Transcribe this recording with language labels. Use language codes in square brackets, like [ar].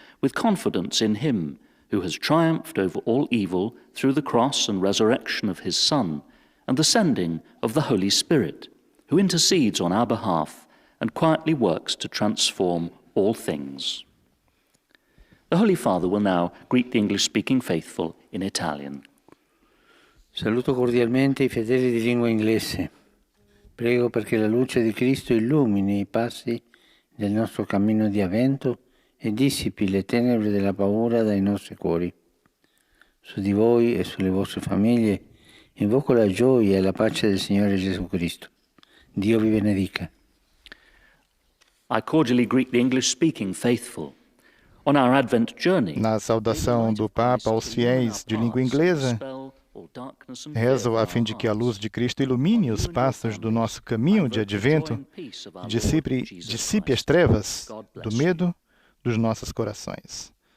[en] with confidence in him who has triumphed over all evil through the cross and resurrection of his Son, and the sending of the Holy Spirit, who intercedes on our behalf and quietly works to transform all things. The Holy Father will now greet the English-speaking faithful in Italian. [it] Saluto cordialmente i fedeli di lingua inglese. Prego perché la luce di Cristo illumini i passi del nostro cammino di avvento e dissipi le tenebre della paura dai nostri cuori. Su di voi e sulle vostre famiglie invoco la gioia e la pace del Signore Gesù Cristo. Dio vi benedica. [en] I cordially greet the English-speaking faithful. On our Advent journey, [pt] Na saudação do Papa aos fiéis de língua inglesa, rezo a fim de que a luz de Cristo ilumine os passos do nosso caminho de advento, dissipe as trevas do medo dos nossos corações.